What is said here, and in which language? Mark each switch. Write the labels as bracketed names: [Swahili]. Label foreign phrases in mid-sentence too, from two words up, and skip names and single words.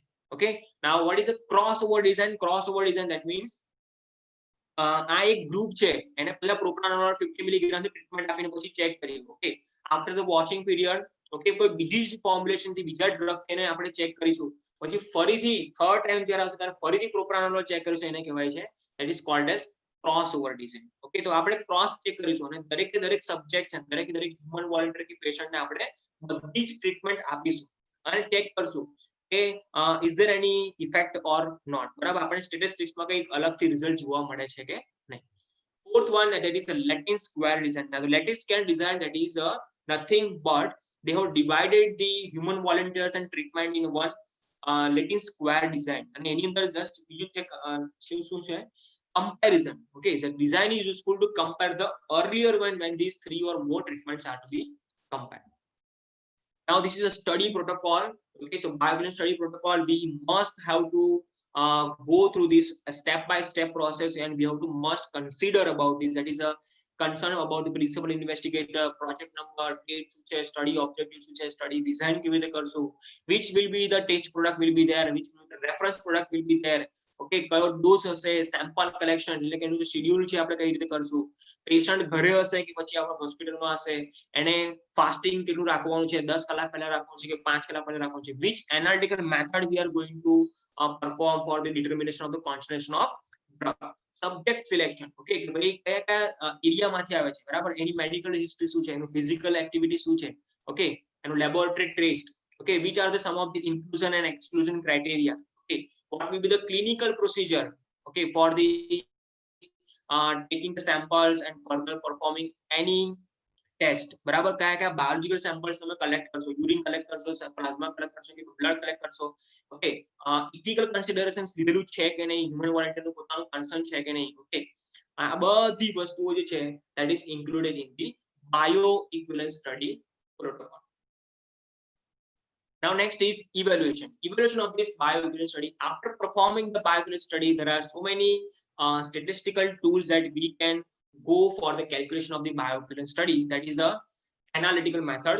[English] Okay, now what is a crossover design? Crossover design, that means [Gujarati] આ એક ગ્રુપ છે, એને પહેલા પ્રોપ્રાનોલોલ 50 મિલીગ્રામ થી ટ્રીટમેન્ટ આપીને પછી ચેક કર્યું. ઓકે, [English] after the watching period, [Gujarati] ઓકે, કોઈ બીજી જ ફોર્મ્યુલેશન થી બીજા ડ્રગ થઈને આપણે ચેક કરીશું, પછી ફરીથી [English] third time [Gujarati] જ્યારે આવશે ત્યારે ફરીથી પ્રોપ્રાનોલોલ ચેક કરીશું, એને કહેવાય છે [English] that is called as crossover design. [Gujarati] ઓકે, તો આપણે [English] cross check [Gujarati] કરીશું અને દરેક સબ્જેક્ટ છે, દરેક [English] human volunteer [Gujarati] કે પેશન્ટને આપણે બધી જ ટ્રીટમેન્ટ આપીશું અને ચેક કરશું કે [English] is there any effect or not. [Gujarati] બરાબર, આપણે સ્ટેટિસ્ટિક્સ માં કંઈક અલગથી રિઝલ્ટ જોવા મળે છે કે નહીં. [English] Fourth one, that is a Latin square design. Now the Latin square design, that is nothing but they have divided the human volunteers and treatment in one Latin square design. [Gujarati] અને એની અંદર જસ્ટ બીજું ચેક શું છે, [English] comparison. Okay, the design is useful to compare the earlier one when these 3 or more treatments are to be compared. Now this is a study protocol. Okay, so bioequivalence study protocol, we must have to go through this step-by-step process, and we have to must consider about this. That is a concern about the principal investigator, project number, date, study objective, study design, which will be the test product will be there, which the reference product will be there. [Gujarati] Okay, કયો ડોઝ હશે, [English] sample collection [Gujarati] એટલે કે એનું જે શેડ્યુલ છે આપણે કઈ રીતે કરશું, પેશન્ટ ઘરે હશે કે પછી આપણે હોસ્પિટલમાં હશે, એને ફાસ્ટિંગ કેટલું રાખવાનું છે, 10 કલાક પહેલા રાખવાનું છે કે 5 કલાક પહેલા રાખવાનું છે, [English] which analytical method we are going to perform for the determination of the concentration of drug. Subject selection, [Gujarati] okay, કે ભાઈ કયા કયા એરિયામાંથી આવે છે, બરાબર, એની [English] medical history [Gujarati] શું છે, એનું [English] physical activity [Gujarati] શું છે, ઓકે, એનું [English] laboratory test, okay, which are the some of the inclusion and exclusion criteria, okay, what will be the clinical procedure, okay, for the taking the samples and further performing any test. [Gujarati] બરાબર, કયા કયા [English] biological samples [Gujarati] તમે કલેક્ટ કરશો, [English] urine collect [Gujarati] કરશો, [English] plasma collect [Gujarati] કરશો કે [English] blood collect [Gujarati] કરશો, ઓકે, [English] ethical considerations [Gujarati] લીધેલું છે કે નહીં, [English] human volunteer [Gujarati] પોતાનું કન્સર્ન છે કે નહીં, ઓકે, આ બધી વસ્તુઓ જે છે [English] that is included in the bioequivalence study protocol. Now next is evaluation of this bioequivalence study. After performing the bioequivalence study, there are so many statistical tools that we can go for the calculation of the bioequivalence study, that is the analytical methods.